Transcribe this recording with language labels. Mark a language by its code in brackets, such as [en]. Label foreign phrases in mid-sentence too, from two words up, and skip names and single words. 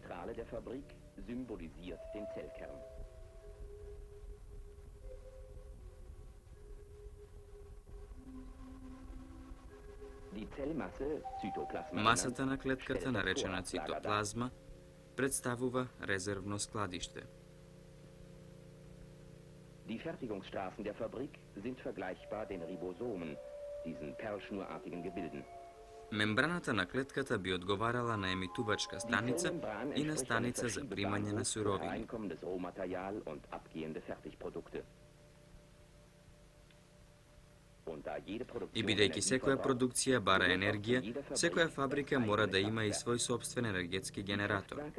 [mk] Масата на клетката, наречена цитоплазма, представува резервно складиште. [de] Die Fertigungsstraßen der Fabrik sind vergleichbar den Ribosomen, diesen perlschnurartigen Gebilden. [mk] Мембраната на клетката би одговарала на емитувачка станица и на станица за примање на суровини. И бидејќи секоја продукција бара енергија, секоја фабрика мора да има и свој сопствен енергетски генератор.